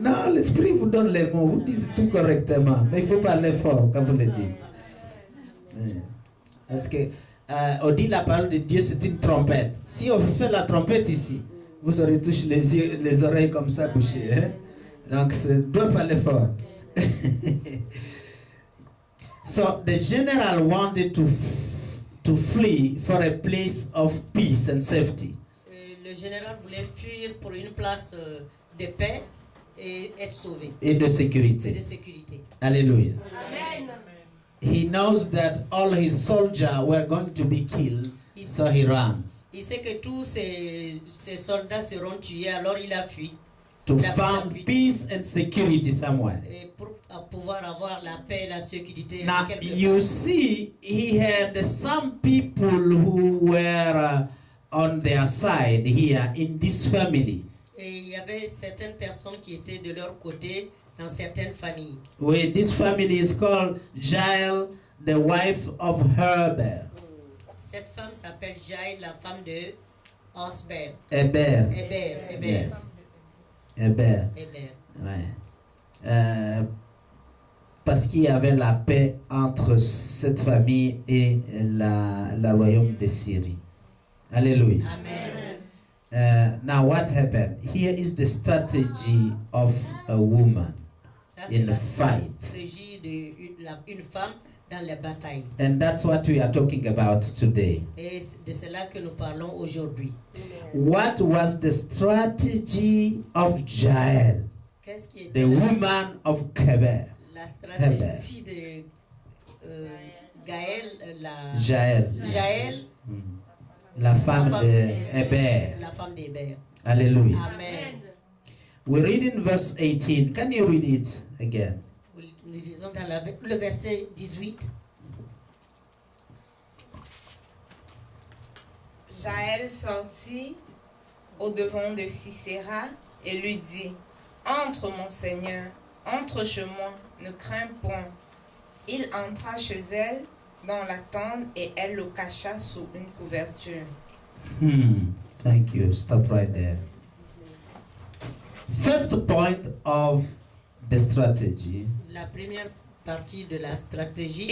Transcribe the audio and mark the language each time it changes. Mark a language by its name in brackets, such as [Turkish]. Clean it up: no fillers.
[French] Non, l'esprit vous donne les mots, vous dites tout correctement, mais il faut parler fort quand vous le dites. Parce que on dit la parole de Dieu, c'est une trompette. Si on fait la trompette ici, vous aurez tous les oreilles comme ça bouchées. Hein? Donc, on doit parler fort. [English] So the general wanted to flee for a place of peace and safety. [French] Le général voulait fuir pour une place de paix et être sauvé. Et de sécurité. Et de sécurité. Hallelujah. Amen. [English] He knows that all his soldiers were going to be killed, so he ran. [French] Il sait que tous ses soldats seront tués, alors il a fui. [English] To find peace and security somewhere. [French] Et pour pouvoir avoir la paix et la sécurité. [English] Now you see, he had some people who were on their side here in this family. [French] Et il y avait certaines personnes qui étaient de leur côté dans certaines familles. [English] This family is called Jael, the wife of Heber. [French] Cette femme s'appelle Jael, la femme de Osber. Heber. [English] Yes. [French] Heber. Ouais. Parce qu'il y avait la paix entre cette famille et le royaume de Syrie. Alléluia. Amen. [English] Now what happened? Here is the strategy of a woman in a fight. [French] Stratégie d'une femme dans la bataille. [English] And that's what we are talking about today. [French] Et c'est de cela que nous parlons aujourd'hui. [English] What was the strategy of Jael, [French] Qu'est-ce qui [English] the woman of Heber? [French] La stratégie de Jael, la femme de Heber. La femme d'Héber. Hallelujah. Amen. [English] We read in verse 18. Can you read it again? [French] Nous lisons dans le verset 18. Jaël sortit au-devant de Sisera et lui dit, « Entre, mon Seigneur, entre chez moi, ne crains point. » Il entra chez elle dans la tente et elle le cacha sous une couverture. [English] Thank you. Stop right there. First point of the strategy [French] La première partie de la stratégie,